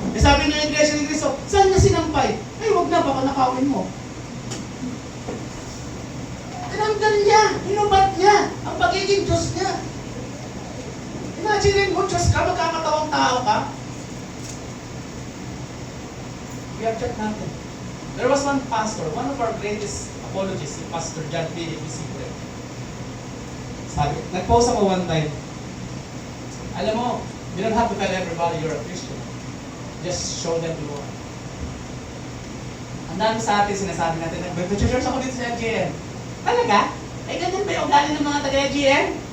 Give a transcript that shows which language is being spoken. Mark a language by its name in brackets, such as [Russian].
[Filipino] Sabi ng iglesia ni Kristo, saan niya sinampay? Ay, wag na, baka nakawin mo. Tinanggal niya, hinubad niya ang pagiging Diyos niya. Imagine mo, Diyos ka, magkakatawang tao ka. I-object natin. [English] There was one pastor, one of our greatest apologists, si Pastor John Philip Isidre. [Filipino] Sabi, nag-post ako [English] one time. [Filipino] Alam mo, [English] you don't have to tell everybody you're a Christian. Just show them the Lord. [Filipino] Ang dami sa atin sinasabi natin, nag-church ako dito sa LGN. Talaga? Ay, ganyan ba yung ugali ng mga taga-LGN?